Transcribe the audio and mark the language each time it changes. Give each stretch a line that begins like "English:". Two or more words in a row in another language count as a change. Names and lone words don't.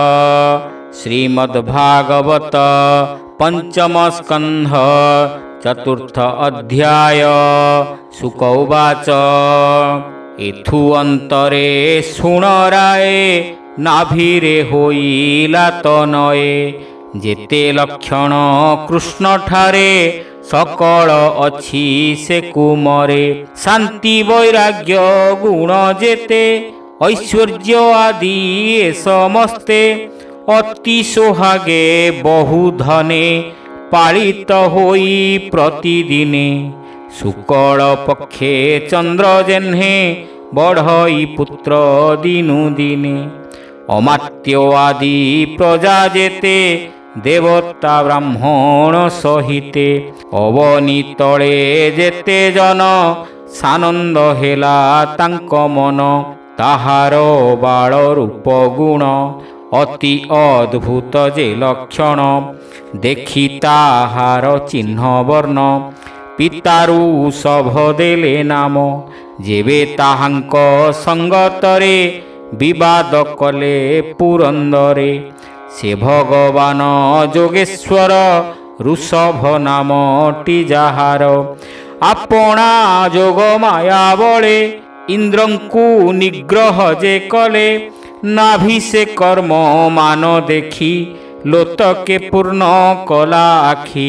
Odia: ଶ୍ରୀମଦ୍ଭାଗବତ ପଞ୍ଚମ ସ୍କନ୍ଧ ଚତୁର୍ଥ ଅଧ୍ୟାୟ। ଶୁକ ଉବାଚ ଏଥୁ ଅନ୍ତରେ ଶୁଣରାଏ ନାଭିରେ ହୋଇଲା ତନୟେ। ଯେତେ ଲକ୍ଷଣ କୃଷ୍ଣ ଠାରେ ସକଳ ଅଛି ସେ କୁମରେ। ଶାନ୍ତି ବୈରାଗ୍ୟ ଗୁଣ ଯେତେ ଐଶ୍ୱର୍ଯ୍ୟ ଆଦି ସମସ୍ତେ। ଅତି ସୋହାଗେ ବହୁ ଧନେ ପାଳିତ ହୋଇ ପ୍ରତିଦିନେ। ଶୁକ୍ଳ ପକ୍ଷେ ଚନ୍ଦ୍ର ଯେହ୍ନେ ବଢ଼ଇ ପୁତ୍ର ଦିନୁ ଦିନେ। ଅମାତ୍ୟ ଆଦି ପ୍ରଜା ଯେତେ ଦେବତା ବ୍ରାହ୍ମଣ ସହିତେ। ଅବନୀ ତଳେ ଯେତେ ଜନ ସାନନ୍ଦ ହେଲା ତାଙ୍କ ମନ। ତାହାର ବାଳ ରୂପ ଗୁଣ ଅତି ଅଦ୍ଭୁତ ଯେ ଲକ୍ଷଣ। ଦେଖି ତାହାର ଚିହ୍ନ ବର୍ଣ୍ଣ ପିତାରୁ ସଭ ଦେଲେ ନାମ। ଯେବେ ତାହାଙ୍କ ସଙ୍ଗତରେ ବିବାଦ କଲେ ପୁରନ୍ଦରେ। ସେ ଭଗବାନ ଯୋଗେଶ୍ୱର ଋଷଭ ନାମଟି ଯାହାର। ଆପଣା ଯୋଗ ମାୟା ବଳେ ଇନ୍ଦ୍ରଙ୍କୁ ନିଗ୍ରହ ଯେ କଲେ। ନାଭି ସେ କର୍ମ ମାନ ଦେଖି ଲୋତକେ ପୂର୍ଣ୍ଣ କଲା ଆଖି।